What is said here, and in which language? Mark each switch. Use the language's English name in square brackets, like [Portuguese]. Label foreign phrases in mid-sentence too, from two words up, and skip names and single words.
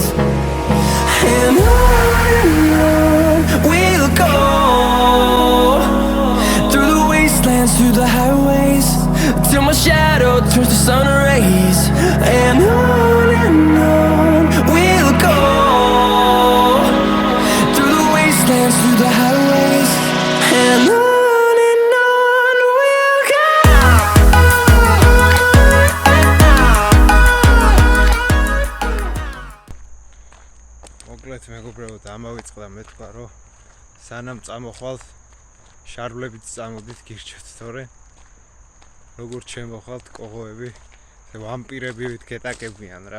[English] And on we'll go, through the wastelands, through the highways, till my shadow turns to sun rays. And on we'll go, through the wastelands, through the highways. And on we'll go. [Georgian] მოკლედ მეგობრებო, ამავიწყდა მე თქვა, რომ სანამ წამოხვალთ შარვლებით წამოდით გირჩევთ, თორე როგორც შემოხვალთ კოღოები, ვამპირები გეტაკებიან რა.